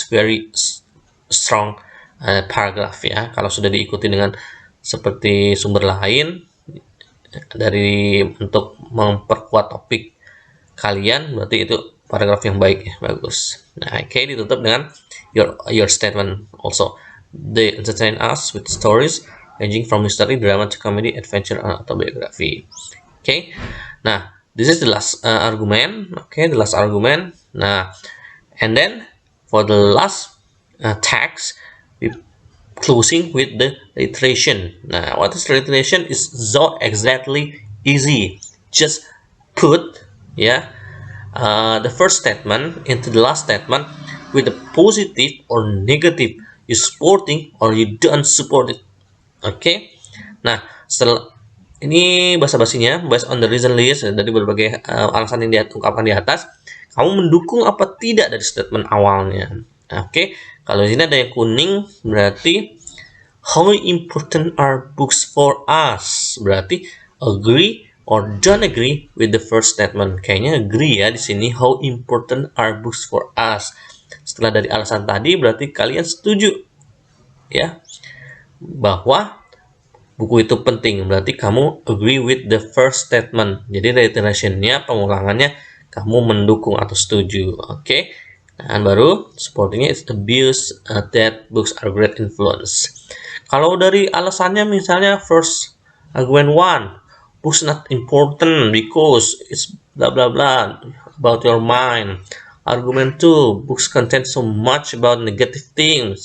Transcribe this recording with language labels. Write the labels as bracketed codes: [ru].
[en] It's very strong paragraph ya. [id] Kalau sudah diikuti dengan seperti sumber lain dari untuk memperkuat topik kalian, berarti itu paragraf yang baik ya, bagus. Nah, oke, ditutup dengan [en] your statement also. They entertain us with stories ranging from mystery, drama to comedy, adventure, and autobiography. Okay, nah, this is the last argument. Okay, the last argument. Nah, and then for the last text, we closing with the reiteration. Now, what is reiteration? Is so exactly easy. Just put the first statement into the last statement with a positive or negative. You supporting or you don't support it. Okay. [id] Nah, setelah ini basa-basinya [en] based on the reason list [id] dari berbagai alasan yang diungkapkan di atas, kamu mendukung apa tidak dari statement awalnya. Oke, kalau di sini ada yang kuning berarti [en] how important are books for us? [id] Berarti [en] agree or don't agree with the first statement. [id] Kayaknya [en] agree [id] ya di sini. [en] How important are books for us? [id] Setelah dari alasan tadi berarti kalian setuju ya bahwa buku itu penting. Berarti kamu [en] agree with the first statement. [id] Jadi reiterationnya, pengulangannya kamu mendukung atau setuju. Oke. Dan baru supportingnya [en] is abuse that books are great influence. [id] Kalau dari alasannya misalnya [en] first argument 1, books not important because it's blah blah blah about your mind. Argument 2, books contain so much about negative things.